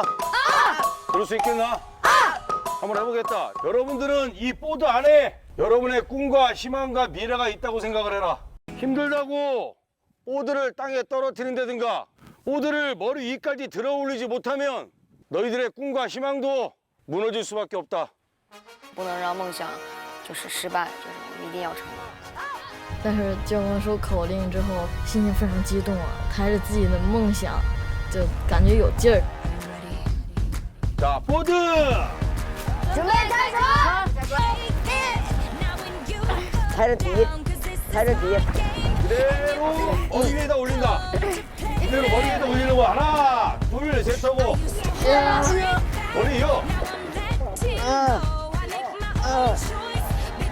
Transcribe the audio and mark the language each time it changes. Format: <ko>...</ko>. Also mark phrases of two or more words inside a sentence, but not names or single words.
<ko>그럴 수 있겠나? 한번 해보겠다. 여러분들은 이 보드 안에 여러분의 꿈과 희망과 미래가 있다고 생각을 해라. 힘들다고 보드를 땅에 떨어뜨린다든가 보드를 머리 위까지 들어 올리지 못하면 너희들의 꿈과 희망도 무너질 수밖에 없다.</ko> <zh>不能让梦想就是失败，就是我们一定要成功。但是教官说口令之后，心情非常激动啊，抬着自己的梦想，就感觉有劲儿。</zh> <ko>자, 보드!</ko> <zh>准备开始！踩着底，踩着底。</zh> <ko>그대로 머리 위에다 올린다. 그대로 머리 위에다 올리는 거. 하나, 둘, 셋 하고. 머리 이어.</ko>